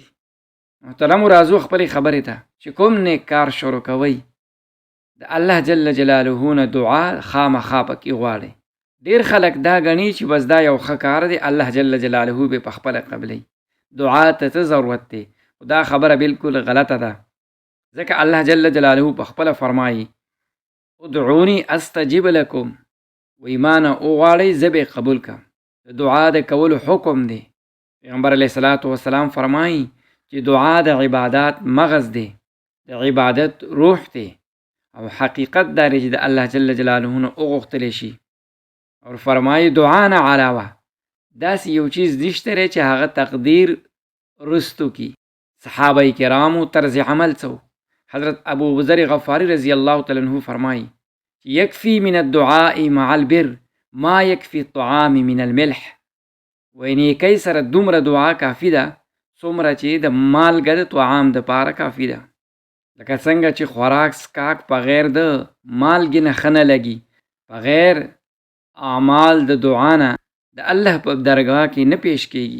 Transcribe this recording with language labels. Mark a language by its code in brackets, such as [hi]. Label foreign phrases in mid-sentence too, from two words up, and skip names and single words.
[ps] محترمو راځو خپلې خبرې ته چې کوم نیک کار شروع کوئ د الله [ar] جل جلاله [ps] نه دعا خامخا پکې غواړئ. ډیر خلک دا غني چې بس دا یو ښه کار دی، الله [ar] جل جلاله [ps] به په خپله قبلوي. دعا ته څه ضرورت دی؟ [ar] دا خبره بالکل غلطه ده، ځکه الله جل جلاله په خپله فرمایي ادعوني استجب لكم، [ps] و ایمان وغواړئ زه به قبول کړم. د دعا د کولو حکم دی. پیغمبر [ar] علیه الصلاة والسلام [ps] فرمایي چې دعا د عبادات مغز دی، د عبادت روح دی، او حقیقت دا دی چې د الله [ar] جل جلاله [ps] نه وغوښتلی شي. او فرمایي دعا نه علاوه داسې یو چیز نشته دی چې هغه تقدیر رستو کی. صحابه کرامو طرز عمل څه؟ [ar] حضرت ابو ذر غفاری رضی الله تعالی عنہ فرمایي یکفی من الدعاء مع البر ما یکفی الطعام من الملح. [ps] نیکۍ سره دومره دعا کافي ده څومره چې د مالګه د طعام د پاره کافي ده. لکه څنګه چې خوراک سکاک بغیر د مالګې نه ښه نه لګي، بغیر اعمال د دعا نه د الله په درګاه کې نه پیش کېږي.